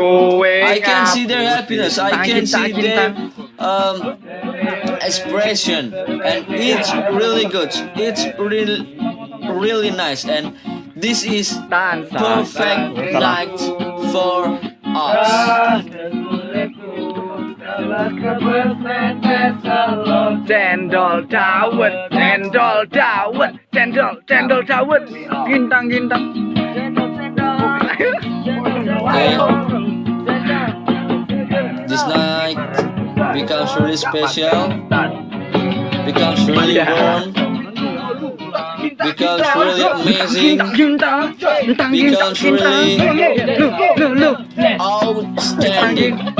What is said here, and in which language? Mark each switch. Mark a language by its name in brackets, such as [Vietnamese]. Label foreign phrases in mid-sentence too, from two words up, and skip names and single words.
[English] I can see their happiness. I can see their expression, and it's really good. It's really nice, and this is perfect night for us. [Javanese] Cendol dawet, gintang. [English] Okay. This night becomes really special, becomes really warm, becomes really amazing, becomes really outstanding.